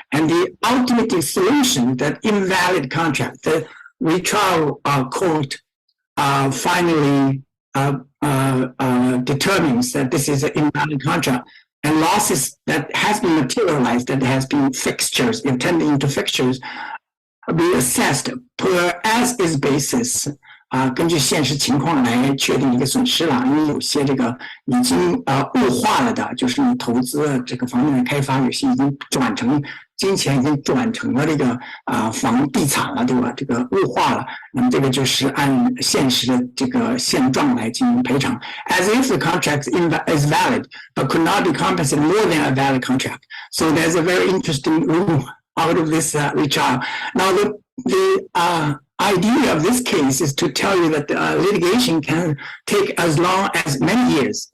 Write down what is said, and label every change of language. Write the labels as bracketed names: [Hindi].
[English] And the ultimate solution, that invalid contract, the retrial court finally determines that this is an invalid contract, and losses that has been materialized, that has been fixtures, intended into fixtures, be assessed per as is basis. [Chinese] 根据现实情况来确定一个损失了，因为有些这个已经物化了的，就是你投资这个房地产开发，有些已经转成金钱已经转成了这个房地产了，对吧？这个物化了，那么这个就是按现实的这个现状来进行赔偿。 [English] As if the contract is valid, but could not be compensated more than a valid contract. So there's a very interesting rule out of this retrial. Now the idea of this case is to tell you that litigation can take as long as many years.